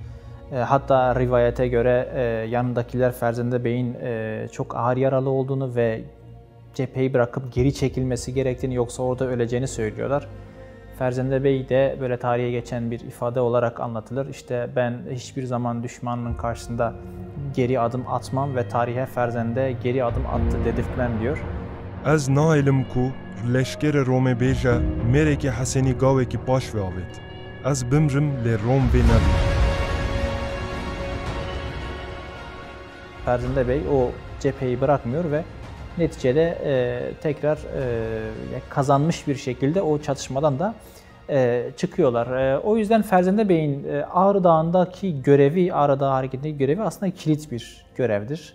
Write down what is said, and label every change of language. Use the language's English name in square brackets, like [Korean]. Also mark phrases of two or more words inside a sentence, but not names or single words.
[Turkish] Hatta rivayete göre yanındakiler Ferzende Bey'in çok ağır yaralı olduğunu ve cepheyi bırakıp geri çekilmesi gerektiğini, yoksa orada öleceğini söylüyorlar. Ferzende Bey de böyle tarihe geçen bir ifade olarak anlatılır. İşte ben hiçbir zaman düşmanın karşısında geri adım atmam ve tarihe Ferzende geri adım attı dedirtmem diyor. [Kurdish] Ez naelim ku leşkere Rome beja mereki Haseni gaveki baş ve avet. Ez bimrim le Rom ve nebi. [Turkish] Ferzende Bey o cepheyi bırakmıyor ve neticede tekrar kazanmış bir şekilde o çatışmadan da çıkıyorlar. O yüzden Ferzende Bey'in Ağrı Dağı'ndaki görevi, Ağrı Dağı hareketindeki görevi aslında kilit bir görevdir.